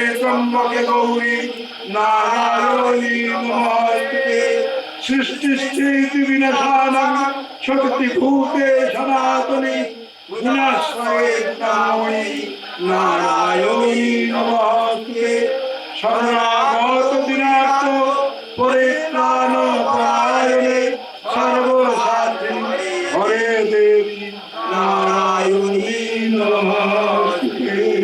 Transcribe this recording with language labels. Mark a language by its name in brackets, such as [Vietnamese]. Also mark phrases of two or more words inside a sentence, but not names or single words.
[Sanskrit] ত্র্যম্বকে গৌরী নারায়ণী নমস্তুতে সৃষ্টি স্থিতি বিনাশানং শক্তিভূতে সনাতনী গুণাশ্রয়ে গুণাময়ী নারায়ণী নমস্তুতে শরণাগত দিনার্থ পরিত্রাণ পরায়ণে সর্বসাধিনী হরে দেবী নারায়ণী নমস্তুতে